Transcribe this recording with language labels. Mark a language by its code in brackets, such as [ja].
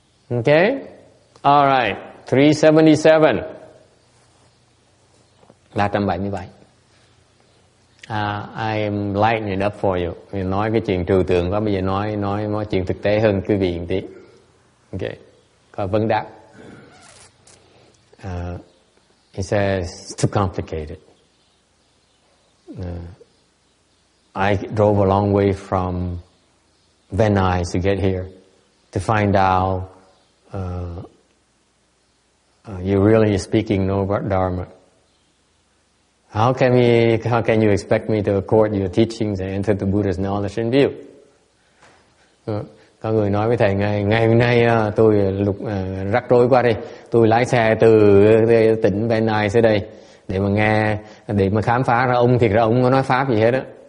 [en] Okay? All right. 377. 377. I am lightening it up for you. [vi] Mình nói cái chuyện trừu tượng quá, bây giờ nói chuyện thực tế hơn quý vị một tí. Okay. Có vấn đáp. [en] He says, it's too complicated. I drove a long way from Venice to get here to find out you're really speaking no Dharma. How can you expect me to accord your teachings and enter the Buddha's knowledge and view? [vi] Có người nói với thầy, ngày hôm nay tôi rắc rối quá đi, tôi lái xe từ tỉnh Venice tới đây để mà khám phá ra ông, thiệt ra ông có nói pháp gì hết á.